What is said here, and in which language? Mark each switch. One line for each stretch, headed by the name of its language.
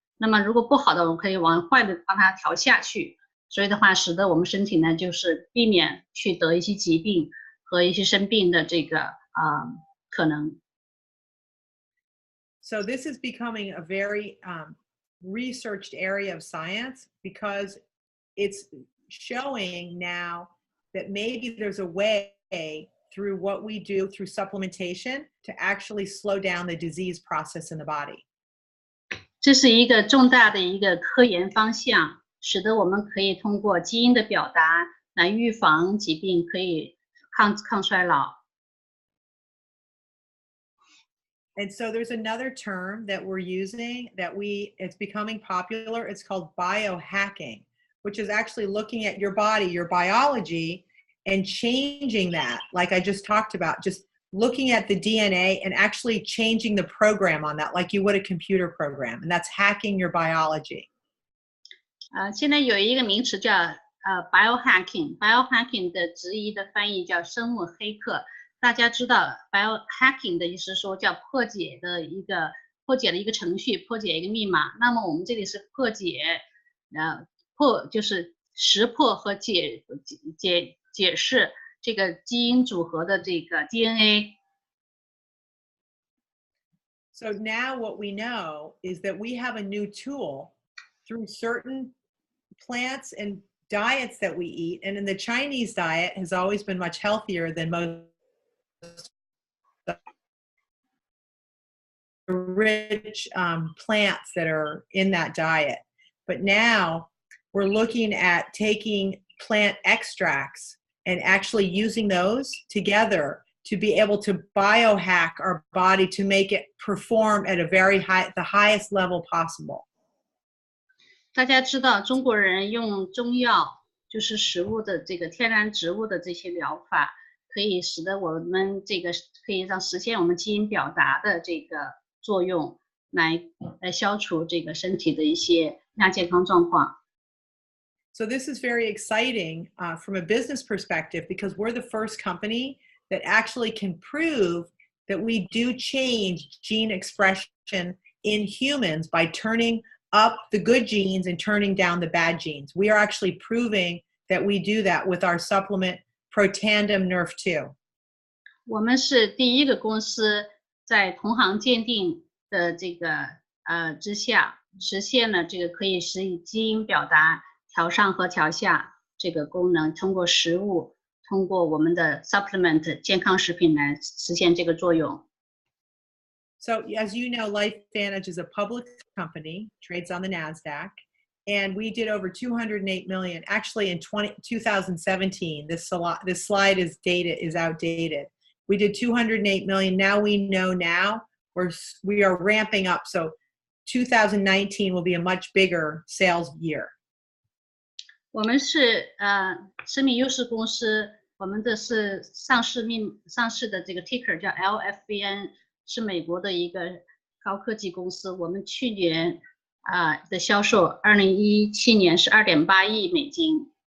Chinese: 那么如果不好的，我们可以往坏的帮它调下去。所以的话，使得我们身体呢，就是避免去得一些疾病和一些生病的这个可能。
English: So this is becoming a very researched area of science, because it's showing now that maybe there's a way through what we do through supplementation to actually slow down the disease process in the body.
Chinese: 这是一个重大的一个科研方向，使得我们可以通过基因的表达来预防疾病，可以抗衰老。
English: And so there's another term that we're using it's becoming popular. It's called biohacking, which is actually looking at your body, your biology, and changing that, like I just talked about, just looking at the DNA and actually changing the program on that, like you would a computer program, and that's hacking your biology.
Chinese: 现在有一个名词叫biohacking 的直译的翻译叫生物黑客。大家知道 biohacking 的意思是说叫破解了一个程序，破解一个密码。那么我们这里是破解，就是识破和解释这个基因组合的这个 DNA。
English: So now what we know is that we have a new tool through certain plants and diets that we eat, and in the Chinese diet has always been much healthier than most rich plants that are in that diet. But now we're looking at taking plant extracts and actually using those together to be able to biohack our body to make it perform at the highest level possible.
Chinese: 大家知道中国人用中药，就是食物的这个天然植物的这些疗法，可以使得我们这个可以让实现我们基因表达的这个作用，来消除这个身体的一些亚健康状况。
English: So this is very exciting from a business perspective because we're the first company that actually can prove that we do change gene expression in humans by turning up the good genes and turning down the bad genes. We are actually proving that we do that with our supplement Protandem Nerf2.
Chinese: 我们是第一个公司在同行鉴定的这个之下，实现了这个可以使基因表达调上和调下这个功能，通过食物，通过我们的 supplement 健康食品来实现这个作用。
English: So as you know, Lifevantage is a public company, trades on the NASDAQ, and we did over 208 million. Actually, in 2017, this slide is outdated. We did 208 million. Now we know we are ramping up. So 2019 will be a much bigger sales year.
Chinese: 我们是生命优势公司，我们的是上市的这个 ticker 叫 LFVN， 是美国的一个高科技公司。我们去年的销售，2017年是2.8亿美金。